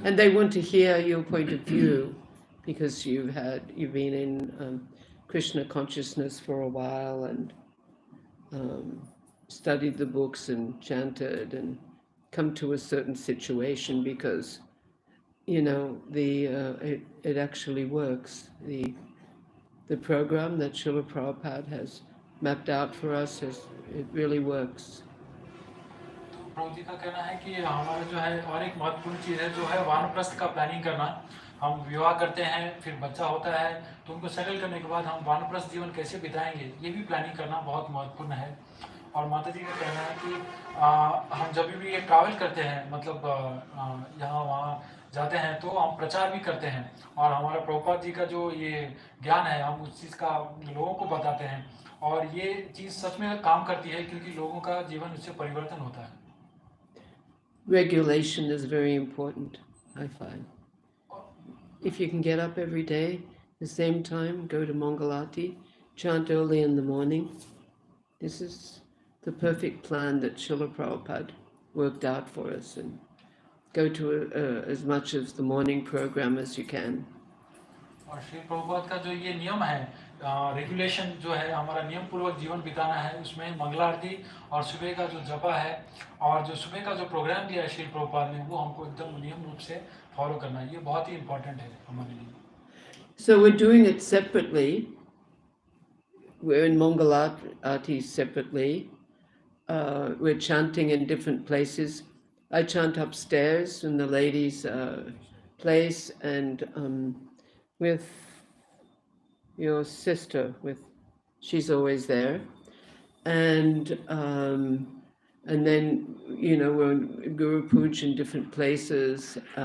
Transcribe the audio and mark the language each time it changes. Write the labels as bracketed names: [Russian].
[English] And they want to hear your point of view because you've been in Krishna consciousness for a while and studied the books and chanted and come to a certain situation because it actually works. The program that Srila Prabhupada has mapped out for us it really works. [Hindi] प्रभु जी का कहना है कि हमारा जो है और एक महत्वपूर्ण चीज़ है जो है वानप्रस्थ का प्लानिंग करना। हम विवाह करते हैं, फिर बच्चा होता है, तो उनको सेटल करने के बाद हम वानप्रस्थ जीवन कैसे बिताएंगे, ये भी प्लानिंग करना बहुत महत्वपूर्ण है। और माता जी का कहना है कि हम जब भी ये ट्रैवल करते हैं, मतलब यहाँ वहाँ जाते हैं, तो हम प्रचार भी करते हैं और हमारा प्रभुपाद जी का जो ये ज्ञान है हम उस चीज़ का लोगों को बताते हैं और ये चीज़ सच में काम करती है क्योंकि लोगों का जीवन उससे परिवर्तन होता है। [English] Regulation is very important, I find. If you can get up every day, the same time, go to Mangalati, chant early in the morning. This is the perfect plan that Srila Prabhupada worked out for us, and go to as much of the morning program as you can. [Hindi] और श्री प्रभुपाद का जो ये नियम है, regulation जो है, हमारा नियम पूर्वक जीवन बिताना है, उसमें मंगला आरती और सुबह का जो जपा है और जो सुबह का जो प्रोग्राम दिया है श्री प्रभुपाद ने, वो हमको एकदम नियम रूप से फॉलो करना है। ये बहुत ही इम्पोर्टेंट है हमारे लिए। [English] So we're doing it separately. We're in Mangalati separately. We're chanting in different places. I chant upstairs in the ladies' place, and with your sister, she's always there, and then we're in Guru Puj in different places.